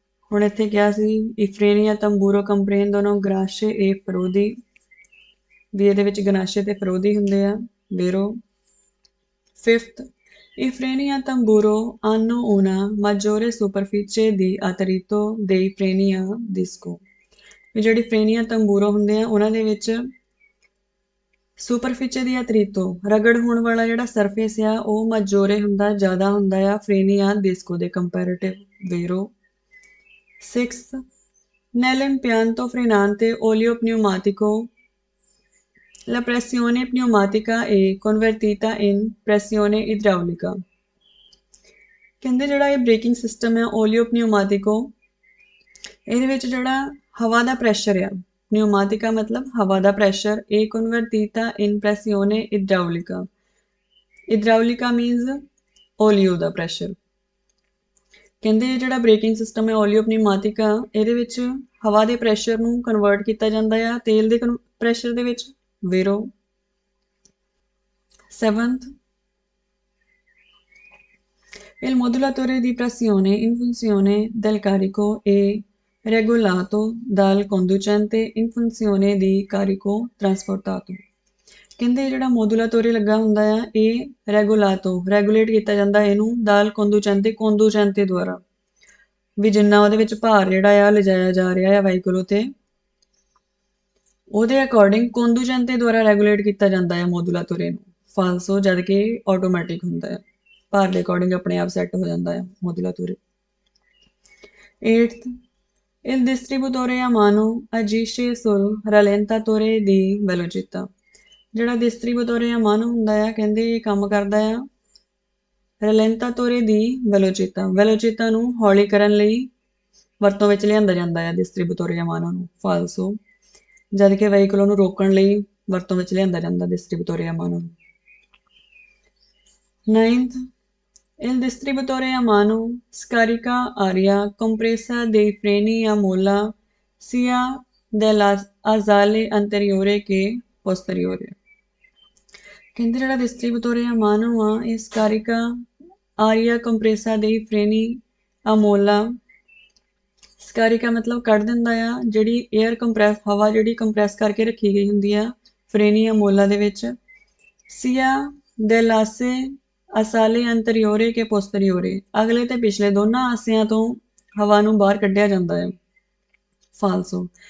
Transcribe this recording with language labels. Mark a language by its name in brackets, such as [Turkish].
[Punjabi] ਹੁਣ ਇੱਥੇ ਕਿਹਾ ਸੀ ਇਫਰੇਨੀਆ ਤੰਬੂਰੋ [Italian] ਕੰਪਰੇਂਦੋਨੋ ਗਨਾਸ਼ੇ ਏ ਫੈਰੋਦੀ, [Punjabi] ਵੀ ਇਹਦੇ ਵਿੱਚ ਗਨਾਸ਼ੇ ਤੇ ਫੈਰੋਦੀ ਹੁੰਦੇ ਆ। ਵੇਰੋ fifth, [Italian] i freni a tamburo hanno una maggiore superficie di attrito dei freni a disco. [Punjabi] ਵੀ ਜਿਹੜੀ ਫਰੇਨੀ ਆ ਤੰਬੂਰੋ ਹੁੰਦੇ ਆ ਉਹਨਾਂ ਦੇ ਵਿੱਚ ਸੁਪਰਫੀਚੇ ਦੀ ਅਤਰੀਤੋ ਰਗੜ ਹੋਣ ਵਾਲਾ ਜਿਹੜਾ ਸਰਫੇਸ ਆ ਉਹ ਮਜੋਰੇ ਹੁੰਦਾ, ਜ਼ਿਆਦਾ ਹੁੰਦਾ ਆ ਫਰੇਨੀ ਆ ਡਿਸਕੋ ਦੇ comparative. ਵੇਰੋ sixth, [Italian] nell'impianto frenante olio pneumatico la pressione pneumatica è convertita in pressione idraulica. [Punjabi] ਕਹਿੰਦੇ ਜਿਹੜਾ ਇਹ ਬ੍ਰੇਕਿੰਗ ਸਿਸਟਮ ਹੈ ਓਲੀਓ ਪਨਿਊਮਾਟਿਕੋ, ਇਹਦੇ ਵਿੱਚ ਜਿਹੜਾ ਹਵਾ ਦਾ ਪ੍ਰੈਸ਼ਰ ਆ, ਪਨਿਊਮਾਟਿਕਾ ਮਤਲਬ ਹਵਾ ਦਾ ਪ੍ਰੈਸ਼ਰ, ਇਹ [Italian] ਕਨਵਰਟੀਤਾ ਇਨ ਪ੍ਰੈਸਿਓਨੇ ਇਡਰਾਉਲਿਕਾ। [Punjabi] ਇਡਰਾਉਲਿਕਾ ਮੀਨਸ ਓਲੀਓ ਦਾ ਪ੍ਰੈਸ਼ਰ। ਕਹਿੰਦੇ ਜਿਹੜਾ ਬ੍ਰੇਕਿੰਗ ਸਿਸਟਮ ਹੈ ਓਲੀਓ ਪਨਿਊਮਾਟਿਕਾ, ਇਹਦੇ ਵਿੱਚ ਹਵਾ ਦੇ ਪ੍ਰੈਸ਼ਰ ਨੂੰ ਕਨਵਰਟ ਕੀਤਾ ਜਾਂਦਾ ਆ ਤੇਲ ਦੇ ਪ੍ਰੈਸ਼ਰ ਦੇ ਵਿੱਚ। ਵੇਰੋ seventh, [Italian] il modulatore di pressione in funzione del carico è regolato dal conducente in funzione di carico trasportato. [Punjabi] ਕਹਿੰਦੇ ਜਿਹੜਾ ਮੋਦੂਲਾਤੋਰੇ ਲੱਗਾ ਹੁੰਦਾ ਆ ਇਹ ਰੈਗੂਲੇਟ ਕੀਤਾ ਜਾਂਦਾ ਇਹਨੂੰ ਦਾਲ ਕੋਂਦੂਚੈਂਤੇ ਦੁਆਰਾ, ਵੀ ਜਿੰਨਾ ਉਹਦੇ ਵਿੱਚ ਭਾਰ ਜਿਹੜਾ ਆ ਲਿਜਾਇਆ ਜਾ ਰਿਹਾ ਆ ਵਾਹੀਕਲ ਤੇ ਉਹਦੇ ਅਕੋਰਡਿੰਗ ਕੋਂਦੂਚੈਂਤੇ ਦੁਆਰਾ ਰੈਗੂਲੇਟ ਕੀਤਾ ਜਾਂਦਾ ਹੈ ਮੋਦੂਲਾਤੋਰੇ ਨੂੰ। ਫਾਲਸੋ ਜਦ ਕਿ ਆਟੋਮੈਟਿਕ ਹੁੰਦਾ ਹੈ, ਭਾਰ ਦੇ ਅਕੋਰਡਿੰਗ ਆਪਣੇ ਆਪ ਸੈੱਟ ਹੋ ਜਾਂਦਾ ਹੈ ਮੋਦੂਲਾਤੋਰੇ। [English] Eighth, [Italian] il distributore a mano agisce sul rallentatore di velocità. [Punjabi] ਜਿਹੜਾ ਡਿਸਟਰੀਬਿਊਟੋਰੇ ਆ ਮਾਨੋ ਹੁੰਦਾ ਆ ਕਹਿੰਦੇ ਇਹ ਕੰਮ ਕਰਦਾ ਆ ਰੈਲੈਂਤਾਤੋਰੇ ਦੀ ਵੈਲੋਚਿਤਾ ਨੂੰ ਹੌਲੀ ਕਰਨ ਲਈ ਵਰਤੋਂ ਵਿੱਚ ਲਿਆਂਦਾ ਜਾਂਦਾ ਹੈ ਡਿਸਟਰੀਬਿਊਟੋਰੇ ਆ ਮਾਨੋ ਨੂੰ। ਫਾਲਸੋ ਜਦ ਕਿ ਵਹੀਕਲ ਨੂੰ ਰੋਕਣ ਲਈ ਵਰਤੋਂ ਵਿੱਚ ਲਿਆਂਦਾ ਜਾਂਦਾ ਡਿਸਟਰੀਬਿਊਟੋਰੇ ਆ ਮਾਨੋ ਨੂੰ। [English] Ninth, [Italian] il distributore a mano scarica aria compressa dei freni a molla sia dell'asale anteriore che posteriore. [Punjabi] ਕਹਿੰਦੇ ਜਿਹੜਾ ਡਿਸਟਰੀਬਿਊਟੋਰੇ ਆ ਮਾਨੋ ਆ ਇਹ ਸਕਾਰਿਕਾ Arya ਕੰਪਰੈਸਾ [Italian] dei freni a molla, [Punjabi] ਸਕਾਰਿਕਾ ਮਤਲਬ ਕੱਢ ਦਿੰਦਾ ਆ ਜਿਹੜੀ ਏਅਰ ਕੰਪਰੈਸ ਹਵਾ ਜਿਹੜੀ ਕੰਪਰੈਸ ਕਰਕੇ ਰੱਖੀ ਗਈ ਹੁੰਦੀ ਆ ਫਰੇਨੀ ਆ ਮੋਲਾ ਦੇ ਵਿੱਚ, ਸੀਆ [Italian] dell'asse ਅਸਾਲੇ ਅੰਤਰੀਓਰੇ ਕੇ ਪੋਸਟਰੀਓਰੇ, [Punjabi] ਅਗਲੇ ਤੇ ਪਿਛਲੇ ਦੋਨਾਂ ਆਸਿਆਂ ਤੋਂ ਹਵਾ ਨੂੰ ਬਾਹਰ ਕੱਢਿਆ ਜਾਂਦਾ ਹੈ। ਫਾਲਸੋ।